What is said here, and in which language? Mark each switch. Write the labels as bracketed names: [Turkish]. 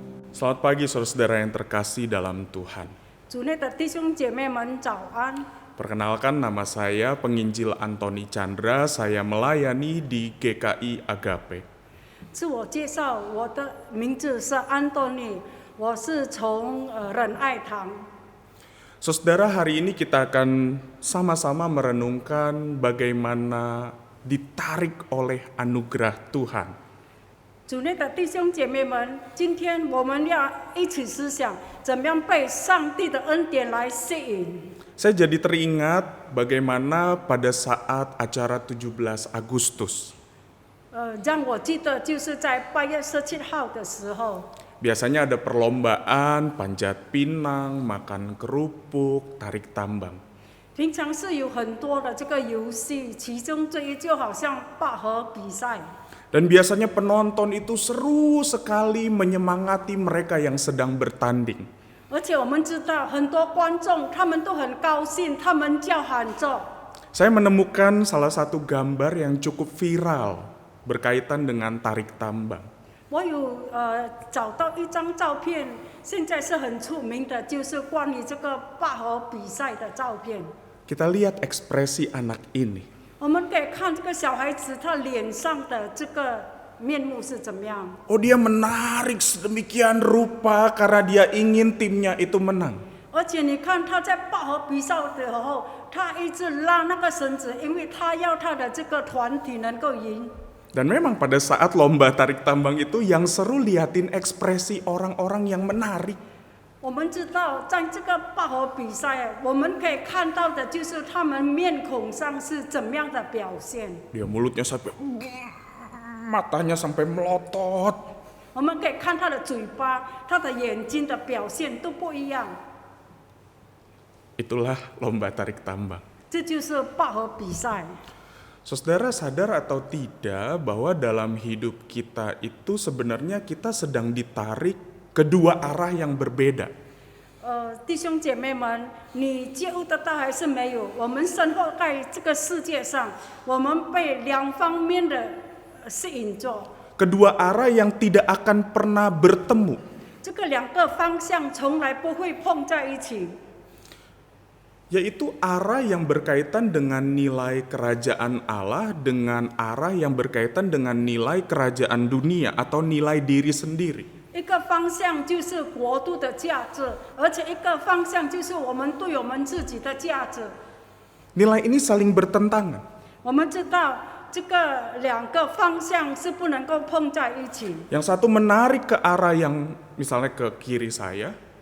[Indonesian] Selamat pagi saudara-saudara yang terkasih dalam Tuhan. [Chinese] 主内的弟兄姐妹们早安， [Indonesian] Perkenalkan, nama saya Penginjil Antoni Chandra, saya melayani di GKI Agape. [Chinese] 自我介绍，我的名字是安东尼，我是从仁爱堂。 [Indonesian] Saudara, hari ini kita akan sama-sama merenungkan bagaimana ditarik oleh anugerah Tuhan. [Chinese] 主内的弟兄姐妹们，今天我们要一起思想，怎么样被上帝的恩典来吸引。 [Indonesian] Saya jadi teringat bagaimana pada saat acara 17 Agustus. [Chinese] 让我记得就是在8月17号的时候， [Indonesian] Biasanya ada perlombaan, panjat pinang, makan kerupuk, tarik tambang. [Chinese] 平常是有很多的这个游戏，其中这一就好像拔河比赛。 [Indonesian] Dan biasanya penonton itu seru sekali menyemangati mereka yang sedang bertanding. [Chinese] 而且我们知道很多观众他们都很高兴，他们叫喊着。 [Indonesian] Saya menemukan salah satu gambar yang cukup viral berkaitan dengan tarik tambang. [Chinese] 我有找到一张照片，现在是很出名的，就是关于这个拔河比赛的照片。 [Indonesian] Kita lihat ekspresi anak ini. [Chinese] 我们可以看这个小孩子他脸上的这个面目是怎么样。 [Indonesian] Oh, dia menarik sedemikian rupa karena dia ingin timnya itu menang. [Chinese] 而且你看他在拔河比赛的时候，他一直拉那个绳子，因为他要他的这个团体能够赢。 [Indonesian] Dan memang pada saat lomba tarik tambang itu yang seru liatin ekspresi orang-orang yang menarik. [Chinese] 我们知道，在这个拔河比赛，我们可以看到的就是他们面孔上是怎么样的表现。 [Indonesian] Dia mulutnya sampai matanya sampai melotot. [Chinese] 我们可以看他的嘴巴、他的眼睛的表现都不一样。 [Indonesian] Itulah lomba tarik tambang. [Chinese] 这就是拔河比赛。 [Indonesian] Saudara sadar atau tidak bahwa dalam hidup kita itu sebenarnya kita sedang ditarik kedua arah yang berbeda. [Chinese] 弟兄姐妹们，你觉悟得到还是没有？我们生活在这个世界上，我们被两方面的吸引着。 [Indonesian] Kedua arah yang tidak akan pernah bertemu. [Chinese] 这个两个方向从来不会碰在一起。 [Indonesian] Yaitu arah yang berkaitan dengan nilai kerajaan Allah dengan arah yang berkaitan dengan nilai kerajaan dunia atau nilai diri sendiri. [Chinese] 一个方向就是国度的价值，而且一个方向就是我们对我们自己的价值。 [Indonesian] Nilai ini saling bertentangan. [Chinese] 我们知道这个两个方向是不能够碰在一起。 [Indonesian] Yang satu menarik ke arah yang misalnya ke kiri saya,